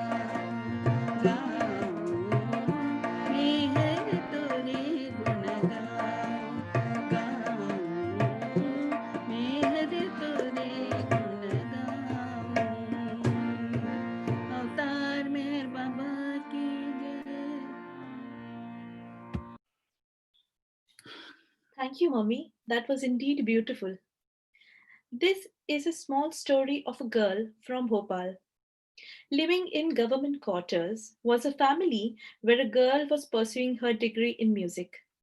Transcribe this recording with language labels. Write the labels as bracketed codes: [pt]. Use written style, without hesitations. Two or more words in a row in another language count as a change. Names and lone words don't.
[hi] गाऊं, मेहर तोरे गुण गाऊं, मेहर तोरे गुण गाऊं। अवतार मेहर बाबा की जय। [en] Thank you, Mummy. That was indeed beautiful. This is a small story of a girl from Bhopal. Living in government quarters was a family where a girl was pursuing her degree in music.